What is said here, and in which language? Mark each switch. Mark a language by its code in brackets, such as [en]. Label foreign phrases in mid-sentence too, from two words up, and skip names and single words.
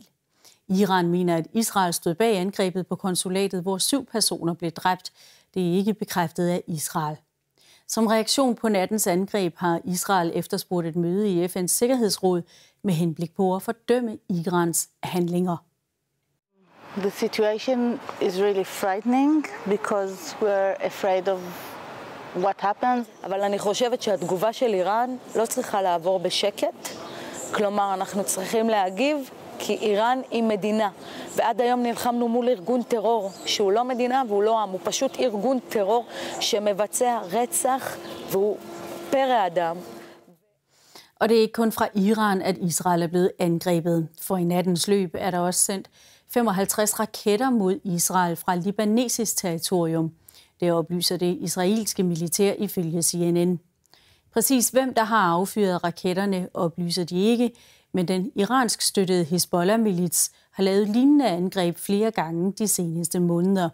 [da] Iran mener, at Israel stod bag angrebet på konsulatet, hvor 7 personer blev dræbt. Det er ikke bekræftet af Israel. Som reaktion på nattens angreb har Israel efterspurgt et møde i FN's Sikkerhedsråd med henblik på at fordømme Irans handlinger. [en] The situation is really frightening because we're afraid of what happens. [he] אבל אני חושבת שהתגובה של איראן לא צריכה לעבור בשקט. כלומר, אנחנו צריכים להגיב כי איראן היא מדינה. ועד היום נלחמנו מול ארגון טרור שהוא לא מדינה והוא לא עם, הוא פשוט ארגון טרור שמבצע רצח והוא פרא אדם. [da] Og det er ikke kun fra Iran, at Israel er blevet angrebet. For i nattens løb er der også sendt 55 raketter mod Israel fra libanesisk territorium. Det oplyser det israelske militær ifølge CNN. Præcis hvem der har affyret raketterne, oplyser de ikke, men den iransk støttede Hizbollah-milits har lavet lignende angreb flere gange de seneste måneder.